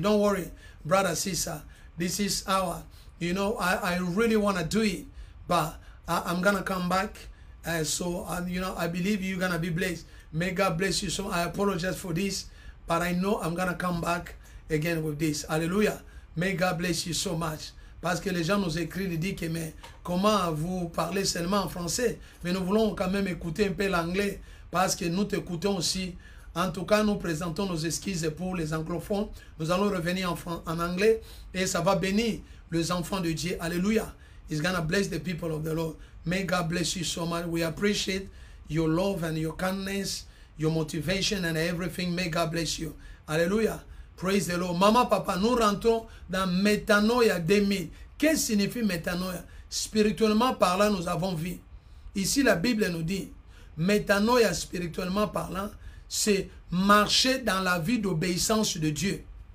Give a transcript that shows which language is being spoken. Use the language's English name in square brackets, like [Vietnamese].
[English] Don't worry, brother, sister. This is our, I really want to do it, but I'm going to come back. I believe you're going to be blessed. May God bless you. So I apologize for this, but I know I'm going to come back again with this. Hallelujah. May God bless you so much. [French] Parce que les gens nous écrivent et disent que mais comment vous parlez seulement en français? Mais nous voulons quand même écouter un peu l'anglais parce que nous t'écoutons aussi. En tout cas, nous présentons nos excuses pour les anglophones. Nous allons revenir en anglais et ça va bénir les enfants de Dieu. Alléluia. [English] It's gonna bless the people of the Lord. May God bless you so much. We appreciate your love and your kindness, your motivation and everything. May God bless you. Alléluia. Praise the Lord. [French] Maman, papa, nous rentrons dans Métanoïa 2000. Qu'est-ce que signifie Métanoïa? Spirituellement parlant, nous avons vu. Ici, la Bible nous dit, Métanoïa, spirituellement parlant, c'est marcher dans la vie d'obéissance de Dieu.